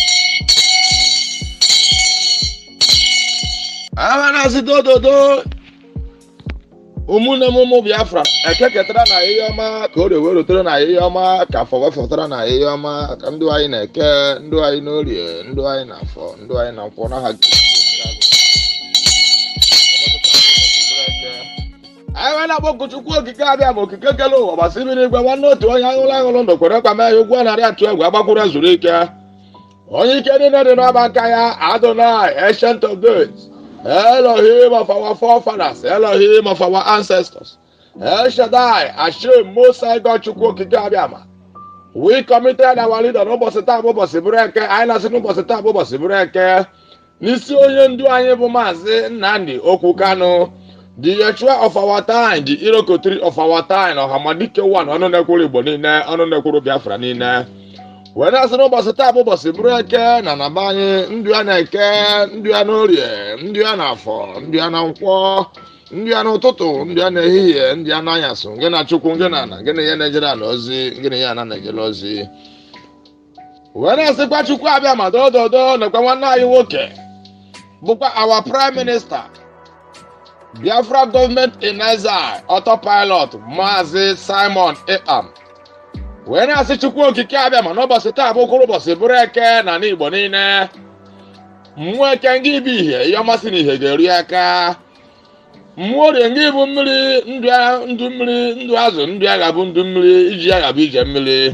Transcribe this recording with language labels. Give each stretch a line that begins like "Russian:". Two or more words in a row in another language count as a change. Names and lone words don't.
Igbo: Amanasị dododo ụmụnne m ụmụ Biafra ekeketara na ihe ọma ka o wee rutere na ihe ọma ka afọ wefọtara na ihe ọma ka ndụ anyị na-eke, ndụ anyị n'orie, ndụ anyị na afọ, ndụ anyị na nkwọ n'aha anyị na-akpọku Chukwu okike abịa ma okike kele ụwa gbasịrị n'igwe nwanne otu onye aṅụrụ ndụ kwere kwa mee ya ụgwọ narị atụ egwu agbakwuru zuru ike onye ike niile dị n'ọba nka ya Adonai
English: Ancient of Days Elohim of our forefathers, Elohim of our ancestors, El Shaddai, Hashem, Most High God,
Igbo: Chukwu Okike Abiama.
English: We committed our leader
Igbo: n'ụbọchị taa bụ ụbọchị bụrụ eke, anyị na-asị n'ụbọchị taa bụ ụbọchị bụrụ eke n'isi onye ndu anyị bụ Maazị Nnamdi Okwu Kanu,
English: the Yeshua of our time, the Irokotri of our time,
Igbo: Ọhamadike one, ọnụ na-ekwuru Igbo niile, ọnụ na-ekwuru Biafra niile. Wee na-asị n'ụbọchị taa bụ ụbọchị bụrụ eke na naba anyị ndụ ya na-eke, ndụ ya n'orie, ndụ ya n'afọ, ndụ ya na nkwọ, ndụ ya n'ụtụtụ, ndụ ya n'ehihie, ndụ ya n'anyasụ, gị na Chukwu, gị na ana, gị na ihe na-ejere ana ozi, gị na ihe ana na-ejere ozi. Wee na-asịkwa Chukwu abịa ma dododo nakwa nwanne anyị nwoke bụkwa
English: our prime minister, Biafra government in exile, autopilot,
Igbo: Maazị Simon Ekpam. Wee na-asị Chukwu Okike abịa ma n'ụbọchị taa bụkwara ụbọchị bụrụ eke na n'Igbo niile. Mmụọ eke ngị bụ ihe, ihe ọmasị na ihe ga-eri aka. Mmụọ orie ngị bụ mmiri, ndụ mmiri, ndụ azụ, ndụ agha bụ ndụ mmiri, iji agha bụ ije mmiri.